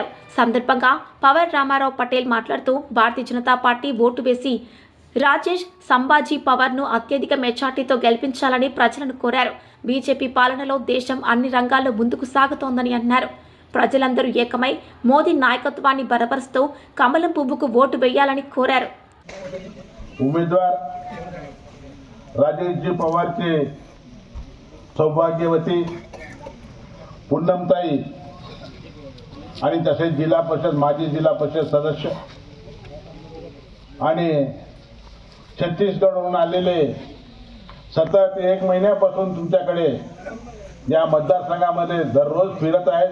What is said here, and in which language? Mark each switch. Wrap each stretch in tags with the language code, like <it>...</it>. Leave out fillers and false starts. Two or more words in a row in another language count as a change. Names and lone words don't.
<te>సందర్భంగా పవర్ రామారావు పటేల్ మాట్లాడుతూ భారతీయ జనతా పార్టీ ఓటు వేసి రాజేష్ సంభాజీ పవర్ను అత్యధిక మెజార్టీతో గెలిపించాలని ప్రజలను కోరారు. బీజేపీ పాలనలో దేశం అన్ని రంగాల్లో ముందుకు సాగుతోందని అన్నారు. ప్రజలందరూ ఏకమై మోదీ నాయకత్వాన్ని బలపరుస్తూ కమలం పువ్వుకు ఓటు వేయాలని కోరారు.</te> <mr>उमेदवार राजेशजी पवारचे सौभाग्यवती पूनमताई आणि तसेच जिल्हा परिषद माजी जिल्हा परिषद सदस्य आणि छत्तीसगडहून आलेले सतत 1 महिन्यापासून तुमच्याकडे या मतदारसंघामध्ये दररोज फिरत आहेत.</mr>